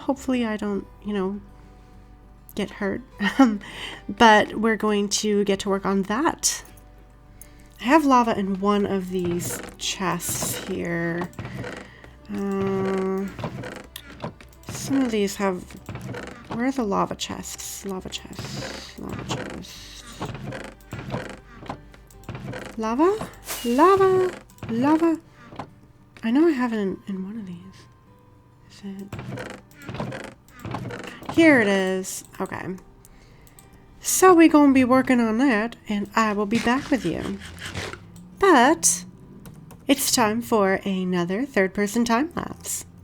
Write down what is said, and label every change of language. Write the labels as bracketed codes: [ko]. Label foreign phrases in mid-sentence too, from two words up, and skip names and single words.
[en] Hopefully I don't, get hurt, but we're going to get to work on that. I have lava in one of these chests here. Some of these have... Where are the lava chests? Lava chests. Lava chests. Lava? Lava! Lava! I know I have it in one of these. Is it? Here it is. Okay. So we're going to be working on that, and I will be back with you. But it's time for another third-person time-lapse.